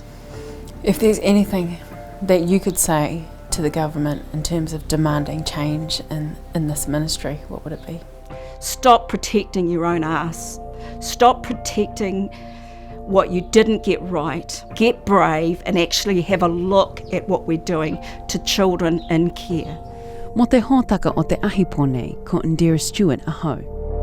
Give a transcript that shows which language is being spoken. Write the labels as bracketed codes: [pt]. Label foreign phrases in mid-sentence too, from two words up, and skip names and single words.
[en] If there's anything that you could say to the government in terms of demanding change in this ministry, what would it be? Stop protecting your own ass. Stop protecting what you didn't get right. Get brave and actually have a look at what we're doing to children in care. [mi] Mo te hōtaka o te ahipone ko Indira Stewart aho.